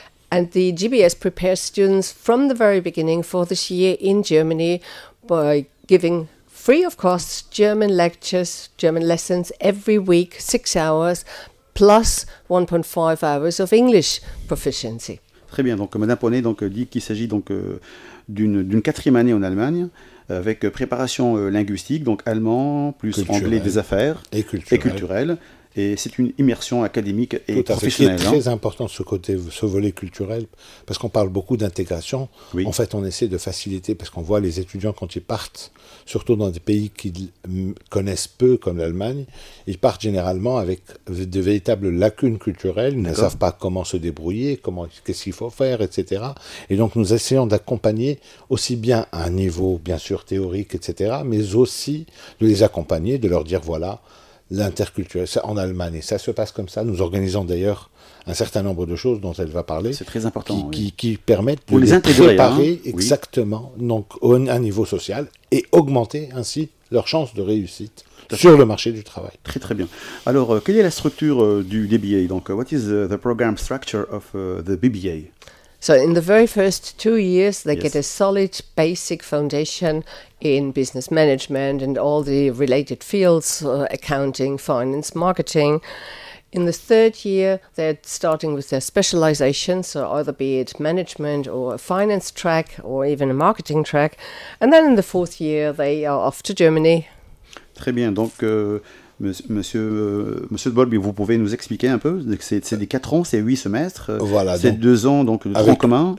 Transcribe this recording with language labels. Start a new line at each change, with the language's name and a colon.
English: And the GBS prepares students from the very beginning for this year in Germany by giving free of cost, German lectures, German lessons every week, 6 hours, plus 1.5 hours of English proficiency.
French: Très bien, donc Madame Poney donc, dit qu'il s'agit donc d'une 4e année en Allemagne, avec préparation linguistique, donc allemand, plus culturel, anglais des affaires et culturel. Et c'est une immersion académique et professionnelle. C'est très important ce volet culturel, parce qu'on parle beaucoup d'intégration. Oui. En fait, on essaie de faciliter, parce qu'on voit les étudiants quand ils partent, surtout dans des pays qu'ils connaissent peu, comme l'Allemagne, ils partent généralement avec de véritables lacunes culturelles. Ils ne savent pas comment se débrouiller, qu'est-ce qu'il faut faire, etc. Et donc, nous essayons d'accompagner aussi bien à un niveau, bien sûr, théorique, etc., mais aussi de les accompagner, de leur dire, voilà, l'interculturel, en Allemagne, et ça se passe comme ça. Nous organisons d'ailleurs un certain nombre de choses dont elle va parler. C'est très important. Qui permettent de les préparer hein. exactement donc, à un niveau social et augmenter ainsi leurs chances de réussite sur le marché du travail. Très très bien. Alors, quelle est la structure du BBA?
English: Donc, what is the program structure of the BBA? So in the very first 2 years, they get a solid basic foundation in business management and all the related fields, accounting, finance, marketing. In the third year, they're starting with their specialization, so either be it management or a finance track or even a marketing track. And then in the fourth year, they are off to Germany.
French: Très bien, donc Monsieur de Bolby, vous pouvez nous expliquer un peu? C'est des 4 ans, c'est 8 semestres, voilà, c'est 2 ans donc, de tronc commun.